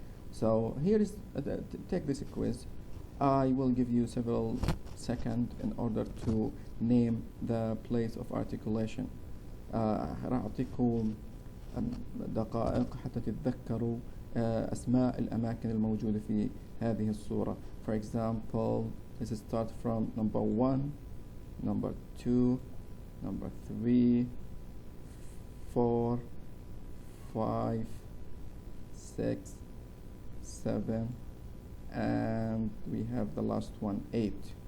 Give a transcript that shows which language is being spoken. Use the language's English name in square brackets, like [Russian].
[English] So here is take this quiz. I will give you several seconds in order to name the place of articulation. [Arabic] راح أعطيكم دقائق حتى تتذكروا أسماء الأماكن الموجودة في هذه الصورة. [English] For example, let's start from number 1, number 2, number 3, 4, 5, 6, 7, and we have the last one, 8.